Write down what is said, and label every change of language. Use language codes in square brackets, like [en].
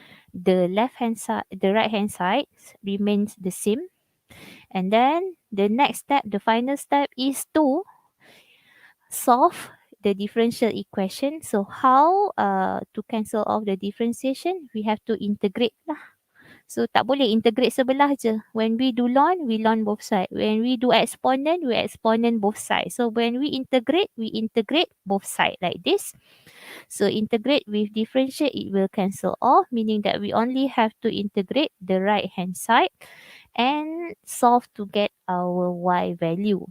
[en] The right hand side remains the same. And then the next step, the final step is to solve the differential equation. So how to cancel off the differentiation? We have to integrate lah. [ms] So tak boleh integrate sebelah je. [en] When we do ln, we ln both sides. When we do exponent, we exponent both sides. So when we integrate both sides like this. So integrate with differential, it will cancel off, meaning that we only have to integrate the right hand side and solve to get our y value.